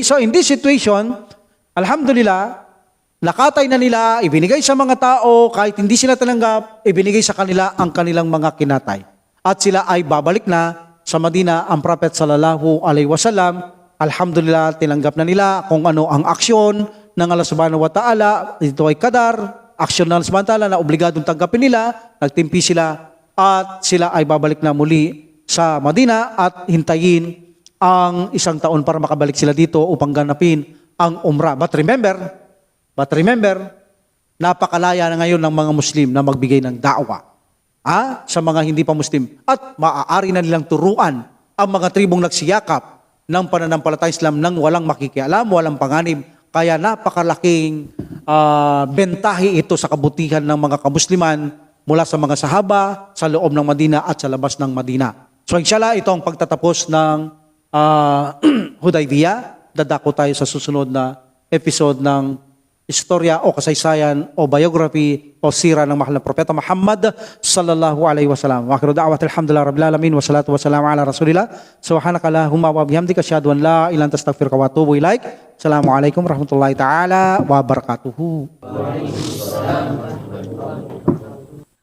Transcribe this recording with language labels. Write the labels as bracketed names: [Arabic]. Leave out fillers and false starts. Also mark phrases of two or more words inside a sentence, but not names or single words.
[English] So in this situation, alhamdulillah, [Filipino] nakatay na nila, ibinigay sa mga tao, kahit hindi sila tananggap, ibinigay sa kanila ang kanilang mga kinatay. At sila ay babalik na sa Madina, ang Prophet [Arabic] صلى الله عليه وسلم, [Filipino] alhamdulillah, tinanggap na nila kung ano ang aksyon ng Allah [Arabic] سبحانه وتعالى. [Filipino] Ito ay kadar, aksyon ng Allah [Arabic] سبحانه وتعالى [Filipino] na obligadong tanggapin nila, nagtimpi sila, at sila ay babalik na muli sa Madina at hintayin ang 1 taon para makabalik sila dito upang ganapin ang umrah. [English] But remember, [Filipino] napakalaya na ngayon ng mga Muslim na magbigay ng da'wa sa mga hindi pa Muslim. At maaari na nilang turuan ang mga tribong nagsiyakap ng pananampalatayang Islam nang walang makikialam, walang panganib. Kaya napakalaking bentahe ito sa kabutihan ng mga kamusliman mula sa mga sahaba, sa loob ng Madina at sa labas ng Madina. So inshallah, ito ang pagtatapos ng Hudaybiyah. Dadako tayo sa susunod na episode ng istorya o kasaysayan o biography o sira ng mahal na propeta Muhammad [Arabic] صلى الله عليه وسلم. وآخر دعوانا الحمد لله رب العالمين والصلاة والسلام على رسول الله. سبحانك اللهم وبحمدك أشهد أن لا إله إلا أنت أستغفرك وأتوب إليك. السلام عليكم ورحمة الله تعالى وبركاته. وعليكم السلام ورحمة الله وبركاته.